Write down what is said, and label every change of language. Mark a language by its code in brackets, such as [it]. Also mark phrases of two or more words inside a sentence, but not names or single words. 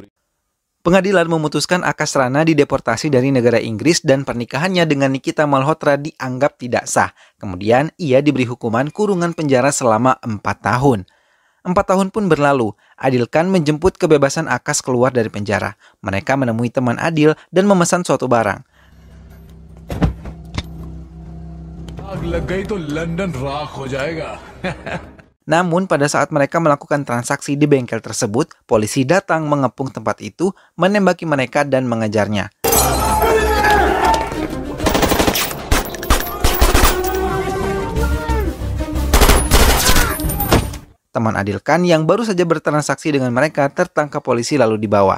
[id] Pengadilan memutuskan Akash Rana dideportasi dari negara Inggris dan pernikahannya dengan Nikita Malhotra dianggap tidak sah. Kemudian ia diberi hukuman kurungan penjara selama 4 tahun. 4 tahun pun berlalu. Adil Khan menjemput kebebasan Akash keluar dari penjara. Mereka menemui teman Adil dan memesan suatu barang. [hi] आग लग गई तो लंदन राख हो जाएगा. [id] Namun pada saat mereka melakukan transaksi di bengkel tersebut, polisi datang mengepung tempat itu, menembaki mereka dan mengejarnya. Teman Adil Khan yang baru saja bertransaksi dengan mereka tertangkap polisi lalu dibawa.